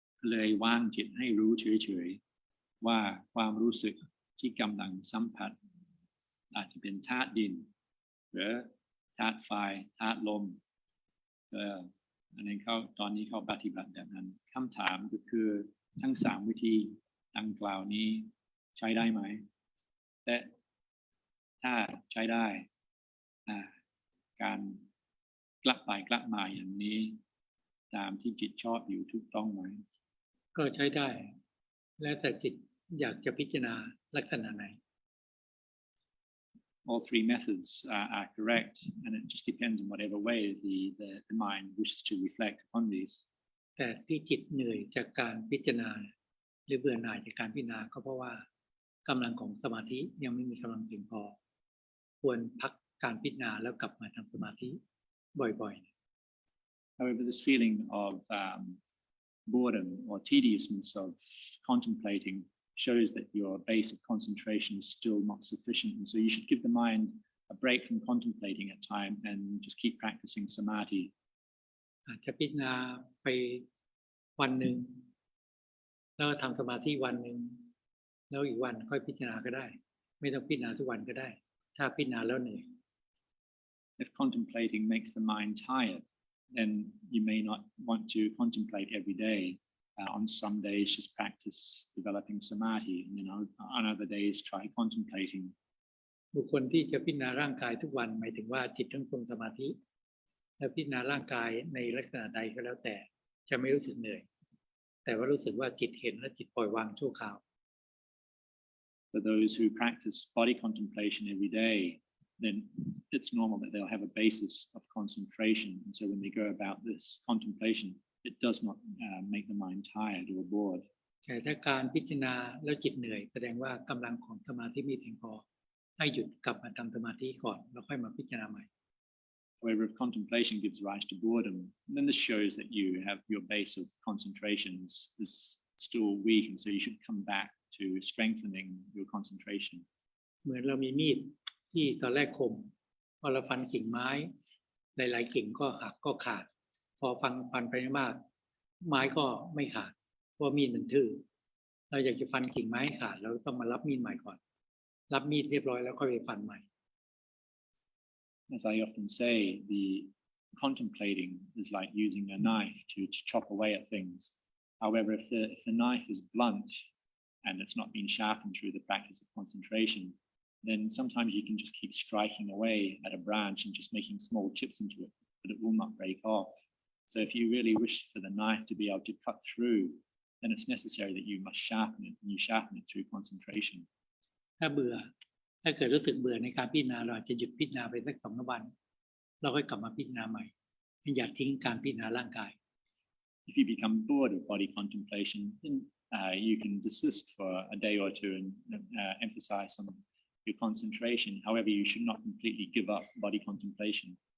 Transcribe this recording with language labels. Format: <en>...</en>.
<th>เลยวางจิตให้รู้เฉยๆว่าความรู้สึกที่กำลังสัมผัสอาจจะเป็นธาตุดินหรือธาตุไฟธาตุลมอันนี้ตอนนี้เขาปฏิบัติแบบนั้นคำถามก็คือทั้ง3 วิธีดังกล่าวนี้ใช้ได้ไหมและถ้าใช้ได้การกลับไปกลับมาอย่างนี้ตามที่จิตชอบอยู่ถูกต้องไหม ก็ใช้ได้แล้วแต่จิตอยากจะพิจารณาลักษณะไหน</th> <en>All 3 methods are correct, and it just depends on whatever way the mind wishes to reflect upon these.</en> <th>แต่ที่จิตเหนื่อยจากการพิจารณาหรือเบื่อหน่ายจากการพิจารณาก็เพราะว่ากำลังของสมาธิยังไม่มีกำลังเพียงพอควรพักการพิจารณาแล้วกลับมาทำสมาธิบ่อยๆ</th> <en>However, this feeling of boredom or tediousness of contemplating shows that your base of concentration is still not sufficient, and so you should give the mind a break from contemplating at time and just keep practicing samadhi.</en> <th>อาจจะพิจารณาไปวันหนึ่งแล้วทำสมาธิวันหนึ่งแล้วอีกวันค่อยพิจารณาก็ได้ไม่ต้องพิจารณาทุกวันก็ได้ถ้าพิจารณาแล้วเหนื่อย</th> <en>If contemplating makes the mind tired, then you may not want to contemplate every day. On some days, just practice developing samadhi, and then on other days, try contemplating.</en> <th>บุคคลที่จะพิจารณาร่างกายทุกวันหมายถึงว่าจิตต้องทรงสมาธิ แล้วพิจารณาร่างกายในลักษณะใดก็แล้วแต่จะไม่รู้สึกเหนื่อยแต่ว่ารู้สึกว่าจิตเห็นและจิตปล่อยวางชั่วคราว</th> <en>For those who practice body contemplation every day, then it's normal that they'll have a basis of concentration. And so when they go about this contemplation, it does not make the mind tired or bored.</en> <th>แต่ถ้าการพิจารณาแล้วจิตเหนื่อยแสดงว่ากำลังของสมาธิไม่เพียงพอให้หยุดกลับมาทำสมาธิก่อนแล้วค่อยมาพิจารณาใหม่</th> <en>However, if contemplation gives rise to boredom, then this shows that you have your base of concentration is still weak, and so you should come back to strengthening your concentration.</en> <th>เหมือนเรามีมีดที่ตอนแรกคมพอเราฟันกิ่งไม้หลายๆกิ่งก็หักก็ขาดพอฟันไปมากไม้ก็ไม่ขาดเพราะมีดมันทื่อเราอยากจะฟันกิ่งไม้ให้ขาดเราต้องมารับมีดใหม่ก่อนรับมีดเรียบร้อยแล้วค่อยไปฟันใหม่</th> <en>As I often say, the contemplating is like using a knife to chop away at things. However, if the knife is blunt and it's not been sharpened through the practice of concentration, then sometimes you can just keep striking away at a branch and just making small chips into it, but it will not break off. So if you really wish for the knife to be able to cut through, then it's necessary that you must sharpen it, and you sharpen it through concentration.</en> <th>ถ้าเกิดรู้สึกเบื่อในการพิจารณาเราจะหยุดพิจารณาไปสัก2 วันเราค่อยกลับมาพิจารณาใหม่อย่าทิ้งการพิจารณาร่างกาย</th> <en>If you become bored of body contemplation, then you can desist for a day or two and emphasize on your concentration. However, you should not completely give up body contemplation.</en>